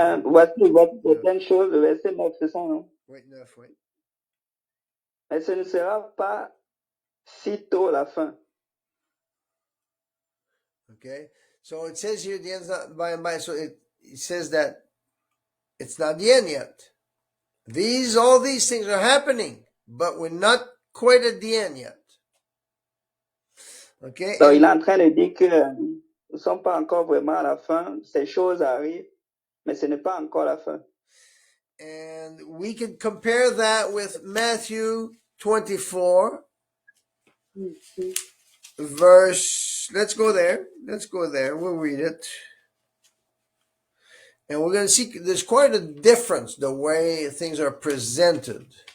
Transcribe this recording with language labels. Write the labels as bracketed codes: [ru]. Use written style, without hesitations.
[fr] voici certaines choses, le verset 9, c'est ça, non? Oui, 9, oui. Mais ce ne sera pas si tôt la fin. [en] Okay, so it says here the end's not by and by, so it says that it's not the end yet. All these things are happening, but we're not quite at the end yet. Okay. [fr] Donc, il est en train de dire que nous ne sommes pas encore vraiment à la fin. Ces choses arrivent, mais ce n'est pas encore la fin. [en] And we can compare that with Matthew 24, verse. Let's go there. We'll read it. And we're going to see there's quite a difference the way things are presented.